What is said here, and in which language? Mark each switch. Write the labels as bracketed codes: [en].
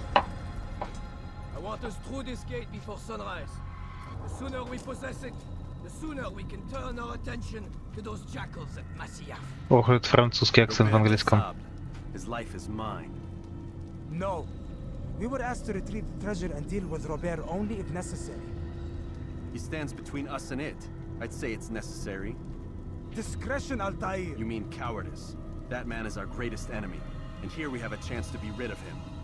[en] I want us through this gate before sunrise. The sooner we possess it, the sooner we can turn our attention to those jackals at Masyaf. [ru] Ох, это французский акцент в английском. [en] His life is mine. No. We were asked to retrieve the treasure and deal with Robert only if necessary. He stands between us and it. I'd say it's necessary. Discretion, Altair. You mean cowardice. That man is our greatest enemy, and here we have a chance to be rid of him.